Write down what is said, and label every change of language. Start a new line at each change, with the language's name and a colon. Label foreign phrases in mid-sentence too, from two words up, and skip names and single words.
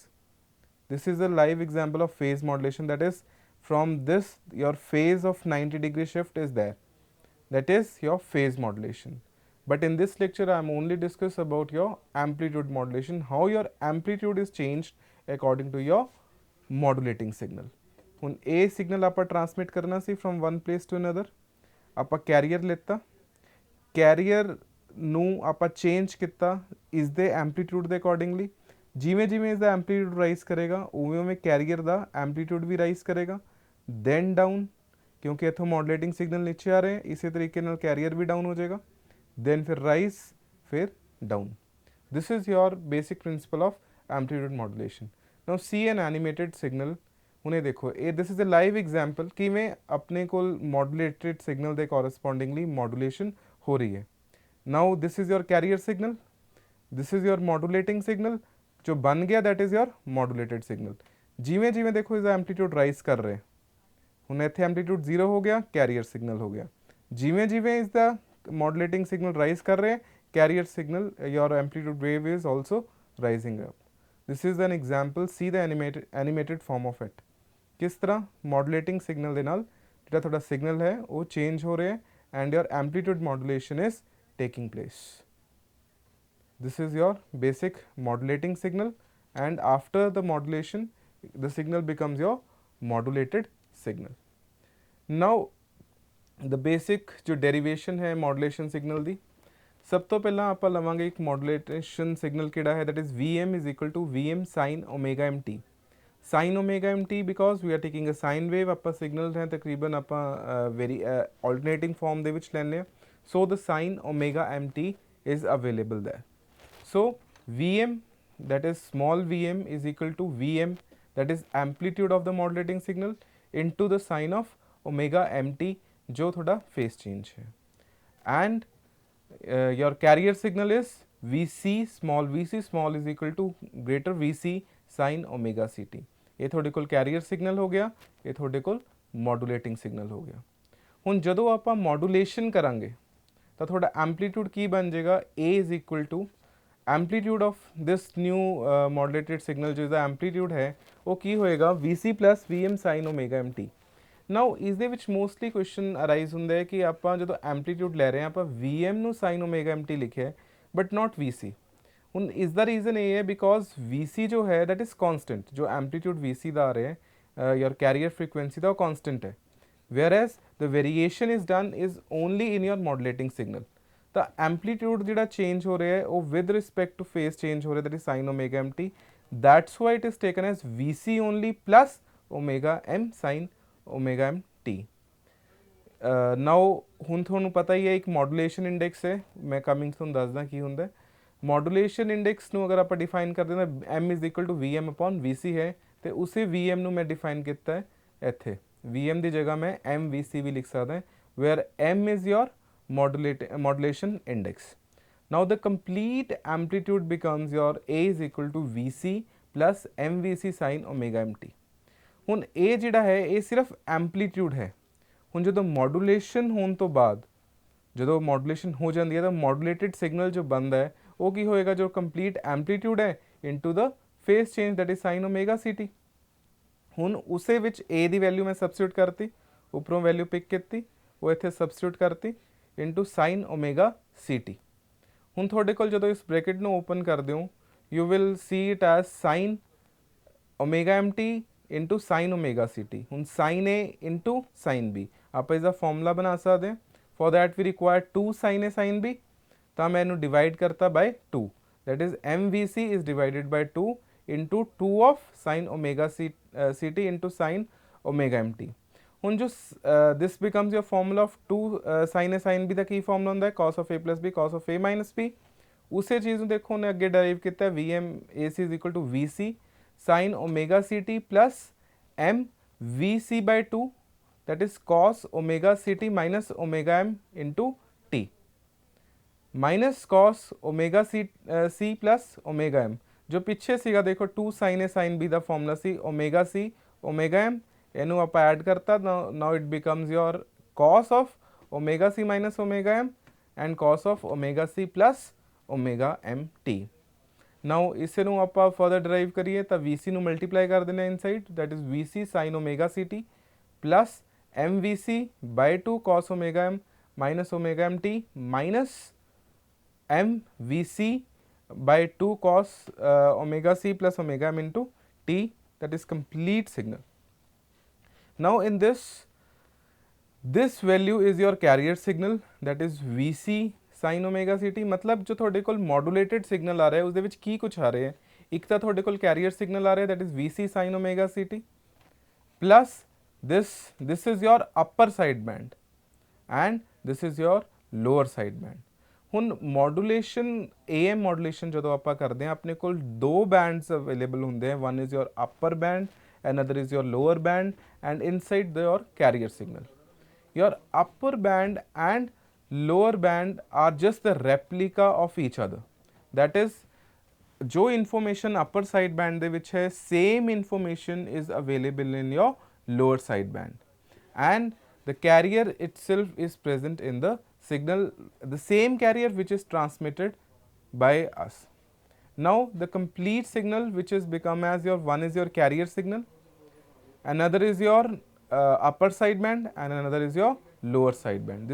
English: This is a live example of phase modulation, that is from this your phase of 90-degree shift is there, that is your phase modulation. But in this lecture I am only discuss about your amplitude modulation, how your amplitude is changed according to your modulating signal.
Punjabi: ਹੁਣ ਇਹ ਸਿਗਨਲ ਆਪਾਂ ਟਰਾਂਸਮਿਟ ਕਰਨਾ ਸੀ
English: from one place to another,
Punjabi: ਆਪਾਂ ਕੈਰੀਅਰ ਲਿੱਤਾ, ਕੈਰੀਅਰ ਨੂੰ ਆਪਾਂ ਚੇਂਜ ਕੀਤਾ ਇਸ ਦੇ ਐਂਪਲੀਟਿਊਡ ਦੇ ਅਕੋਰਡਿੰਗਲੀ. ਜਿਵੇਂ ਜਿਵੇਂ ਇਸ ਦਾ
English: amplitude rise
Punjabi: ਕਰੇਗਾ ਉਵੇਂ ਉਵੇਂ ਕੈਰੀਅਰ ਦਾ ਐਂਪਲੀਟਿਊਡ ਵੀ ਰਾਈਜ਼ ਕਰੇਗਾ,
English: then down,
Punjabi: ਕਿਉਂਕਿ ਇੱਥੋਂ
English: modulating signal
Punjabi: ਨੀਚੇ ਆ ਰਹੇ, ਇਸੇ ਤਰੀਕੇ ਨਾਲ ਕੈਰੀਅਰ ਵੀ ਡਾਊਨ ਹੋ ਜਾਏਗਾ,
English: then फिर rise, फिर down. This is your basic principle of amplitude modulation. Now see an animated signal.
Punjabi: ਹੁਣੇ ਦੇਖੋ ਇਹ
English: this is a live example
Punjabi: ਕਿਵੇਂ ਆਪਣੇ ਕੋਲ
English: modulated signal
Punjabi: ਦੇ
English: correspondingly modulation
Punjabi: ਹੋ ਰਹੀ ਹੈ.
English: Now this is your carrier signal, this is your modulating signal,
Punjabi: ਜੋ ਬਣ ਗਿਆ
English: that is your modulated signal.
Punjabi: ਜਿਵੇਂ ਜਿਵੇਂ ਦੇਖੋ ਇਸਦਾ
English: amplitude rise
Punjabi: ਕਰ ਰਿਹਾ, ਹੁਣ ਇੱਥੇ amplitude 0 ਹੋ ਗਿਆ,
English: carrier signal
Punjabi: ਹੋ ਗਿਆ. ਜਿਵੇਂ ਜਿਵੇਂ ਇਸਦਾ
English: modulating signal rise
Hindi: कर रहे हैं,
English: carrier signal your amplitude wave is also rising up. This is an example. See the animated form of it.
Hindi: किस तरह
English: modulating signal
Punjabi: ਦੇ ਨਾਲ ਜਿਹੜਾ ਤੁਹਾਡਾ signal ਹੈ ਉਹ change ਹੋ ਰਿਹਾ ਹੈ
English: and your amplitude modulation is taking place. This is your basic modulating signal and after the modulation the signal becomes your modulated signal. Now the basic
Punjabi: ਜੋ ਡੈਰੀਵੇਸ਼ਨ ਹੈ
English: modulation signal
Punjabi: ਦੀ, ਸਭ ਤੋਂ ਪਹਿਲਾਂ ਆਪਾਂ ਲਵਾਂਗੇ ਇੱਕ
English: modulation signal
Punjabi: ਕਿਹੜਾ ਹੈ,
English: that is Vm is equal to Vm sine omega m t. sine omega m t because we are taking a sine wave,
Punjabi: ਆਪਾਂ ਸਿਗਨਲ ਹੈ ਤਕਰੀਬਨ ਆਪਾਂ
English: alternating form
Punjabi: ਦੇ ਵਿੱਚ ਲੈਂਦੇ ਹਾਂ,
English: so the sine omega m t is available there. ਸੋ Vm that is small vm is equal to Vm, that is amplitude of the modulating signal, into the sine of omega mt
Hindi: जो थोड़ा फेस चेंज है.
English: एंड your carrier signal is Vc small is equal to greater Vc sin omega ct.
Punjabi: ਇਹ ਤੁਹਾਡੇ ਕੋਲ
English: carrier signal
Punjabi: ਹੋ ਗਿਆ, ਇਹ ਤੁਹਾਡੇ ਕੋਲ
English: modulating signal
Punjabi: ਹੋ ਗਿਆ। ਹੁਣ ਜਦੋਂ ਆਪਾਂ ਮੋਡੂਲੇਸ਼ਨ ਕਰਾਂਗੇ ਤਾਂ ਤੁਹਾਡਾ ਐਂਪਲੀਟਿਊਡ ਕੀ ਬਣ ਜਾਏਗਾ,
English: A is equal to amplitude of this new modulated signal,
Punjabi: ਜੋ ਇਹਦਾ ਐਂਪਲੀਟਿਊਡ ਹੈ ਉਹ ਕੀ ਹੋਏਗਾ,
English: Vc plus Vm sine omega mt.
Punjabi: ਨਾਓ ਇਸ ਦੇ ਵਿੱਚ
English: mostly question arise
Punjabi: ਹੁੰਦਾ ਹੈ ਕਿ ਆਪਾਂ ਜਦੋਂ ਐਂਪਲੀਟਿਊਡ ਲੈ ਰਹੇ ਹਾਂ ਆਪਾਂ Vm ਨੂੰ
English: sine omega mt
Punjabi: ਲਿਖਿਆ
English: but not Vc.
Punjabi: ਹੁਣ ਇਸ ਦਾ ਰੀਜ਼ਨ ਇਹ ਹੈ ਬਿਕੋਜ਼ Vc ਜੋ ਹੈ
English: that is constant,
Punjabi: ਜੋ ਐਂਪਲੀਟਿਊਡ Vc ਦਾ ਆ ਰਿਹਾ ਹੈ
English: your carrier frequency
Punjabi: ਦਾ ਉਹ ਕੌਨਸਟੈਂਟ ਹੈ,
English: whereas the variation is done is only in your modulating signal।
Punjabi: ਤਾਂ ਐਂਪਲੀਟਿਊਡ ਜਿਹੜਾ ਚੇਂਜ ਹੋ ਰਿਹਾ ਹੈ ਉਹ
English: with respect to phase change
Punjabi: ਹੋ ਰਿਹਾ,
English: that is sine omega mt, that's why it is taken as Vc only plus omega m sin omega mt।
Punjabi: ਨਾਓ ਹੁਣ ਤੁਹਾਨੂੰ ਪਤਾ ਹੀ ਹੈ ਇੱਕ
English: modulation index
Punjabi: ਹੈ, ਮੈਂ ਕਮਿੰਗ ਤੁਹਾਨੂੰ ਦੱਸਦਾ ਕੀ ਹੁੰਦਾ।
English: modulation index
Punjabi: ਨੂੰ ਅਗਰ ਆਪਾਂ ਡਿਫਾਈਨ ਕਰਦੇ ਹਾਂ ਤਾਂ
English: m is equal to Vm upon Vc
Punjabi: ਹੈ, ਤੇ ਉਸੇ Vm ਨੂੰ ਮੈਂ ਡਿਫਾਈਨ ਕੀਤਾ ਹੈ ਇੱਥੇ, Vm ਦੀ ਜਗ੍ਹਾ ਮੈਂ MVC ਵੀ ਲਿਖ ਸਕਦਾ ਹਾਂ,
English: where m is your modulation index। Now the complete amplitude becomes your A is equal to Vc plus MVC sin omega mt।
Punjabi: ਹੁਣ ਇਹ ਜਿਹੜਾ ਹੈ ਇਹ ਸਿਰਫ ਐਂਪਲੀਟਿਊਡ ਹੈ। ਹੁਣ ਜਦੋਂ ਮੋਡੂਲੇਸ਼ਨ ਹੋਣ ਤੋਂ ਬਾਅਦ, ਜਦੋਂ ਮੋਡੂਲੇਸ਼ਨ ਹੋ ਜਾਂਦੀ ਹੈ ਤਾਂ
English: modulated signal
Punjabi: ਜੋ ਬਣਦਾ ਹੈ ਉਹ ਕੀ ਹੋਏਗਾ, ਜੋ
English: complete amplitude
Punjabi: ਹੈ
English: into the phase change that is sine omega ct.
Punjabi: ਹੁਣ ਉਸੇ ਵਿੱਚ A ਦੀ ਵੈਲਿਊ ਮੈਂ ਸਬਸਟੀਟਿਊਟ ਕਰਤੀ, ਉੱਪਰੋਂ
English: value pick
Punjabi: ਕੀਤੀ, ਉਹ ਇੱਥੇ ਸਬਸਟੀਟਿਊਟ ਕਰਤੀ
English: into sine omega ct.
Punjabi: ਹੁਣ ਤੁਹਾਡੇ ਕੋਲ ਜਦੋਂ ਇਸ ਬ੍ਰੈਕਟ ਨੂੰ ਓਪਨ ਕਰਦੇ ਹੋ
English: you will see it as sine omega mt into sine omega ct.
Punjabi: ਹੁਣ
English: sine A into sine B
Punjabi: ਆਪਾਂ ਇਸਦਾ ਫਾਰਮੂਲਾ ਬਣਾ ਸਕਦੇ ਹਾਂ।
English: for that we require 2 sin A sin B,
Punjabi: ਤਾਂ ਮੈਂ ਇਹਨੂੰ ਡਿਵਾਈਡ ਕਰਤਾ ਬਾਈ 2,
English: that is MVC is divided by 2 into 2 of sin omega ct into sin omega mt।
Punjabi: ਹੁਣ ਜੋ
English: this becomes your formula of 2 sin A sin B
Punjabi: ਦਾ ਕੀ ਫਾਰਮੂਲਾ ਹੁੰਦਾ ਹੈ,
English: cos of A plus B cos of A minus B।
Punjabi: ਉਸੇ ਚੀਜ਼ ਨੂੰ ਦੇਖੋ ਉਹਨੇ ਅੱਗੇ ਡਰਾਈਵ ਕੀਤਾ,
English: Vm AC is equal to Vc sin omega ct plus m Vc by 2, that is cos omega ct minus omega m into t, minus cos omega c plus omega m।
Punjabi: जो ਪਿੱਛੇ ਸੀਗਾ ਦੇਖੋ
English: 2 sin A sin B
Punjabi: ਦਾ ਫਾਰਮੂਲਾ ਸੀ
English: omega c omega m,
Punjabi: ਇਹਨੂੰ ਆਪਾਂ ਐਡ ਕਰਤਾ,
English: now it becomes your cos of omega c minus omega m and cos of omega c plus omega m t।
Punjabi: ਨਾਓ ਇਸੇ ਨੂੰ ਆਪਾਂ
English: further drive
Punjabi: ਕਰੀਏ ਤਾਂ Vc ਨੂੰ ਮਲਟੀਪਲਾਈ ਕਰ ਦਿੰਦੇ ਇਨਸਾਈਡ,
English: that is Vc sin omega ct plus MVC by 2 cos omega m minus omega mt minus MVC by 2 cos omega c plus omega m into t, that is complete signal. Now in this value is your carrier signal, that is Vc sine omega ct।
Hindi: मतलब जो
Punjabi: ਤੁਹਾਡੇ ਕੋਲ
English: modulated signal
Punjabi: ਆ ਰਿਹਾ ਉਸ ਦੇ ਵਿੱਚ ਕੀ ਕੁਝ ਆ ਰਿਹਾ ਹੈ, ਇੱਕ ਤਾਂ ਤੁਹਾਡੇ ਕੋਲ
English: carrier signal
Punjabi: ਆ ਰਿਹਾ
English: that is Vc sin omega ct plus this is your upper side band and this is your lower side band.
Punjabi: ਹੁਣ ਮੋਡੂਲੇਸ਼ਨ
English: AM modulation
Punjabi: ਜਦੋਂ ਆਪਾਂ ਕਰਦੇ ਹਾਂ ਆਪਣੇ ਕੋਲ ਦੋ
English: bands available
Punjabi: ਹੁੰਦੇ ਹਨ,
English: one is your upper band, another is your lower band and inside your carrier signal। your upper band and lower band are just the replica of each other, that is जो information upper side band
Punjabi: ਦੇ ਵਿੱਚ ਹੈ
English: same information is available in your lower side band and the carrier itself is present in the signal, the same carrier which is transmitted by us। now the complete signal which is become as your, one is your carrier signal, another is your upper side band and another is your lower side band।